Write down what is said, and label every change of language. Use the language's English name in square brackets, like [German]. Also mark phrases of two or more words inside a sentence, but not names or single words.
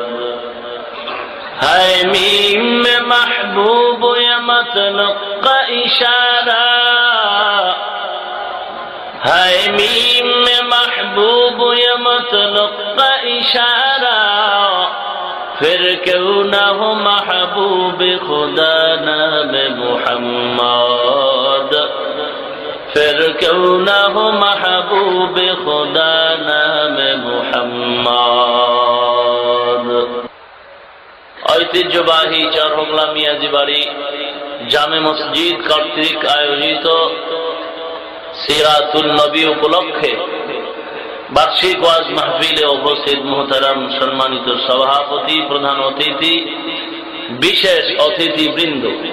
[Urdu] ہے میم میں محبوب یا مطلق کا اشارہ ہے میم میں محبوب یا مطلق کا اشارہ پھر کیوں نہ ہو محبوب خدا نام محمد پھر کیوں نہ ہو محبوب خدا نام محمد [Bangla] ঐতিহ্যবাহী চরহংলা মিয়াজি বাড়ি জামে মসজিদ কর্তৃক আয়োজিত সিরাতুল নবী উপলক্ষে বার্ষিক ওয়াজ মাহফিলে উপস্থিত মুহতারাম সম্মানিত সভাপতি প্রধান অতিথি বিশেষ অতিথিবৃন্দ